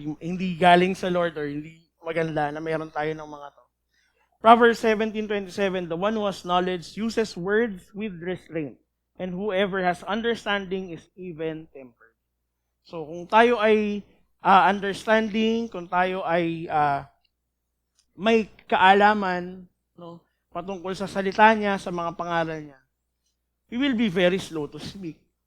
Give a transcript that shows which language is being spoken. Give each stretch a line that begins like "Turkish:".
Filipino: Hindi galing sa Lord or hindi maganda na mayroon tayo ng mga to.
English: Proverbs 17:27, the one who has knowledge uses words with restraint, and whoever has understanding is even-tempered.
Filipino: So kung tayo ay understanding, kung tayo ay may kaalaman, no, patungkol sa salita niya, sa mga pangaral niya,
English: we will be very slow to speak.